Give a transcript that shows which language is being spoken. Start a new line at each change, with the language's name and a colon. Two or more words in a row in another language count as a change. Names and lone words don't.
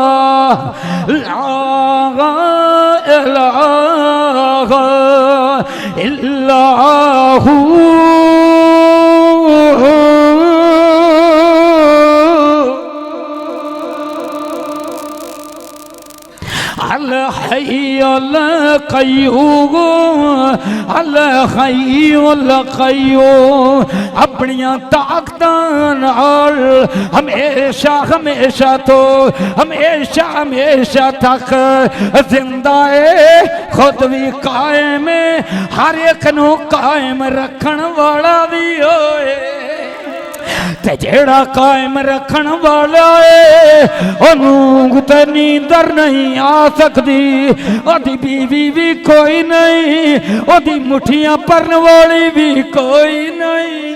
Arabic: الله إلا هو الحي القيوم الحي القيوم
Punjabi: ਅਪਣੀਆਂ ਤਾਕਤਾਂ ਨਾਲ ਹਮੇਸ਼ਾ ਹਮੇਸ਼ਾ ਤੋ ਹਮੇਸ਼ਾ ਹਮੇਸ਼ਾ ਤਕ ਜ਼ਿੰਦਾ ਹੈ, ਖ਼ੁਦ ਭੀ ਕਾਇਮ ਹੈ, ਹਰ ਏਕ ਨੂੰ ਕਾਇਮ ਰੱਖਣ ਵਾਲਾ ਭੀ ਹੋਏ ਤੇ ਜਿਹੜਾ ਕਾਇਮ ਰੱਖਣ ਵਾਲਾ ਹੈ ਓਹਨੂੰ ਤੇ ਨੀਂਦਰ ਨਹੀਂ ਆ ਸਕਦੀ, ਓਹਦੀ ਬੀਵੀ ਭੀ ਕੋਈ ਨਹੀਂ, ਓਹਦੀ ਮੁੱਠੀਆਂ ਭਰਨ ਵਾਲੀ ਭੀ ਕੋਈ ਨਹੀਂ।